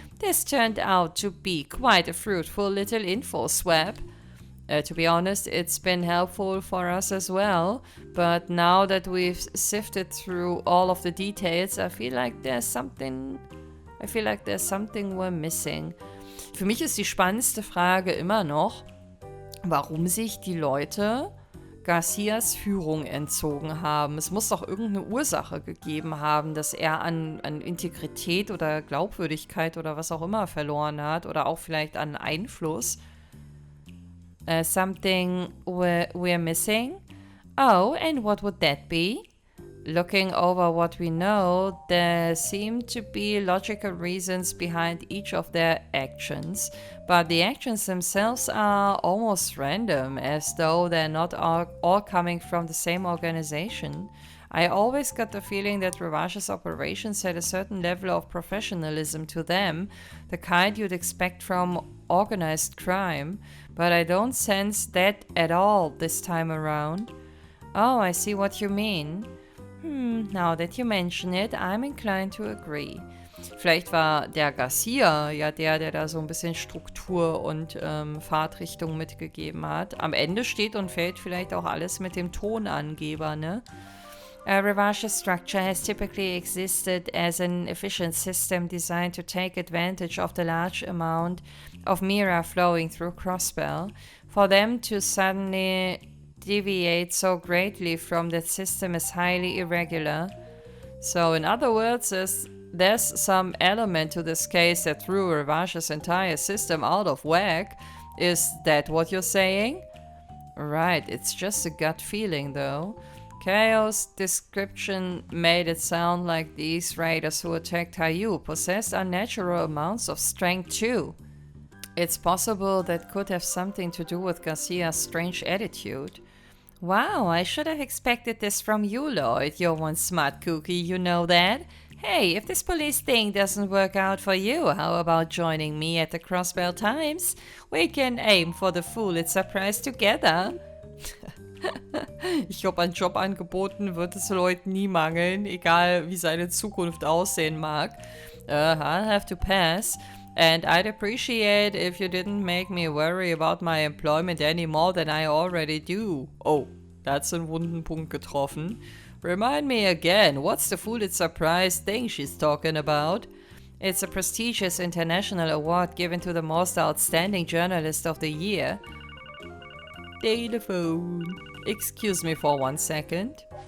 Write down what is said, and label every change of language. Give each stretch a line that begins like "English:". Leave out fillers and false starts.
English: This turned out to be quite a fruitful little info swap. To be honest, it's been helpful for us as well, but now that we've sifted through all of the details, I feel like there's something we're missing.
German: Für mich ist die spannendste Frage immer noch, warum sich die Leute Garcias Führung entzogen haben. Es muss doch irgendeine Ursache gegeben haben, dass er an Integrität oder Glaubwürdigkeit oder was auch immer verloren hat oder auch vielleicht an Einfluss.
English: Something we're missing? Oh, and what would that be? Looking over what we know, there seem to be logical reasons behind each of their actions, but the actions themselves are almost random, as though they're not all coming from the same organization. I always got the feeling that Revache's operations had a certain level of professionalism to them, the kind you'd expect from organized crime, but I don't sense that at all this time around. Oh, I see what you mean. Now that you mention it, I'm inclined to agree.
German: Vielleicht war der Garcia ja der da so ein bisschen Struktur und Fahrtrichtung mitgegeben hat. Am Ende steht und fällt vielleicht auch alles mit dem Tonangeber, ne?
English: Revache's structure has typically existed as an efficient system designed to take advantage of the large amount of MEHR flowing through Crossbell. For them to suddenly deviate so greatly from that system is highly irregular. So in other words, there's some element to this case that threw Revache's entire system out of whack. Is that what you're saying? Right, it's just a gut feeling though. Chaos description made it sound like these raiders who attacked HIER possessed unnatural amounts of strength too. It's possible that could have something to do with Garcia's strange attitude. Wow, I should have expected this from you, Lloyd. You're one smart cookie, you know that? Hey, if this police thing doesn't work out for you, how about joining me at the Crossbell Times? We can aim for the Pulitzer Prize together.
German: Ich glaube, an Jobangeboten wird es Lloyd nie mangeln, egal wie seine Zukunft aussehen mag.
English: I'll have to pass. And I'd appreciate if you didn't make me worry about my employment any more than I already do. Oh, that's
German: einen wunden Punkt getroffen.
English: Remind me again, what's the Pulitzer Prize thing she's talking about? It's a prestigious international award given to the most outstanding journalist of the year. Telephone. Excuse me for 1 second.